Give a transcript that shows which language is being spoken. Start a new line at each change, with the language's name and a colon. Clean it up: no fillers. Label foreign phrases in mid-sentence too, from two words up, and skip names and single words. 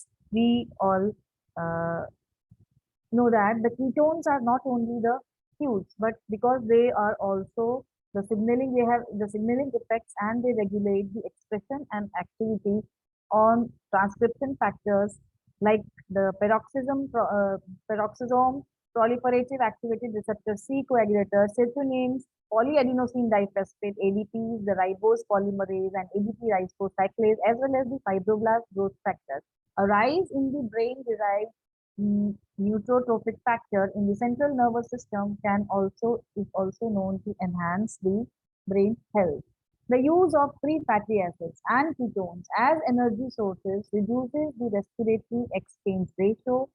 English: We all uh, know that the ketones are not only the fuels, but because they are also the signaling, they have the signaling effects and they regulate the expression and activity on transcription factors like the peroxisome, proliferative activated receptor C coagulator, sirtuins, polyadenosine diphosphate, ADPs, the ribose polymerase, and ADP ribose as well as the fibroblast growth factors arise in the brain-derived neurotrophic factor in the central nervous system is also known to enhance the brain health. The use of free fatty acids and ketones as energy sources reduces the respiratory exchange ratio.